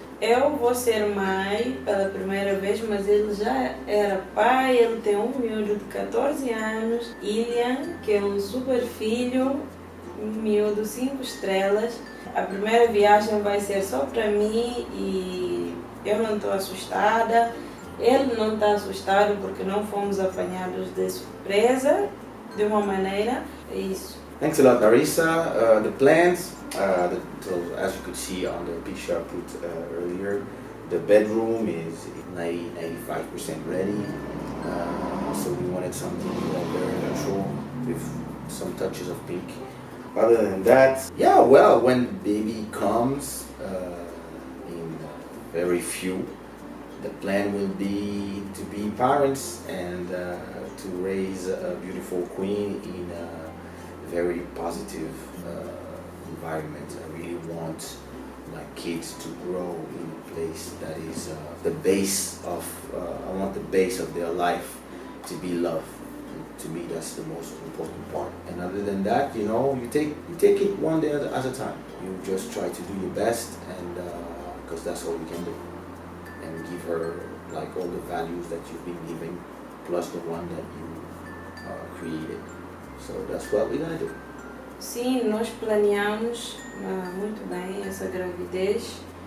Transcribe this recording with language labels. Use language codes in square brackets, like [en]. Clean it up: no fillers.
[pt] Eu vou ser mãe pela primeira vez, mas ele já era pai, ele tem um miúdo de 14 anos, Ilian, que é um super filho, um miúdo 5 estrelas. A primeira viagem vai ser só para mim e eu não estou assustada. Ele não está assustado porque não fomos apanhados de surpresa, de uma maneira. É isso. [en] Thanks a lot, Larissa. The plans, as you could see on the picture I put earlier, the bedroom is 90-95% ready. So we wanted something very neutral with some touches of pink. Other than that, yeah, well, when baby comes in very few, the plan will be to be parents and to raise a beautiful queen in a very positive environment. I really want my kids to grow in a place that is the base of, I want the base of their life to be love. And to me, that's the most important part. And other than that, you know, you take it one day at a time. You just try to do your best, and because that's all you can do. And give her like all the values that you've been giving, plus the one that you created. So that's what we're gonna do. [pt] Sim, nós planeamos muito bem essa gravidez.